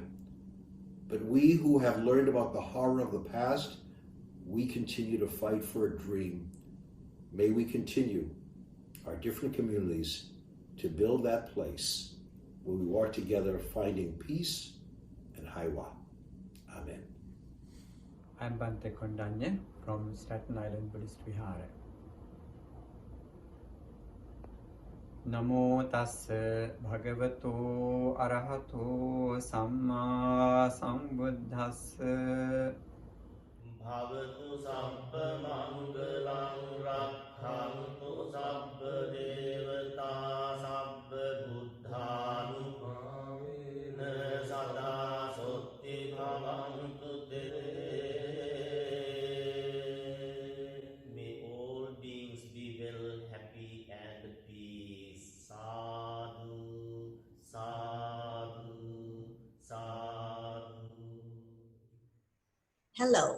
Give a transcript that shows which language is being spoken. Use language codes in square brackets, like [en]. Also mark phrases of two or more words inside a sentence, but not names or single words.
[en] But we who have learned about the horror of the past, we continue to fight for a dream. May we continue, our different communities, to build that place where we work together finding peace and Heiwa. Amen. I'm Bante Kondanyan from Staten Island Buddhist Vihara. [pi] Namo tassa bhagavato arahato samma sambuddhassa. Bhavatu sabba mangalang rakhantu sabba devata sabba buddhanupamena sada sotti bhavantu te. [en] May all beings be well, happy and peace. [pi] Sadhu, sadhu, sadhu. [en] Hello.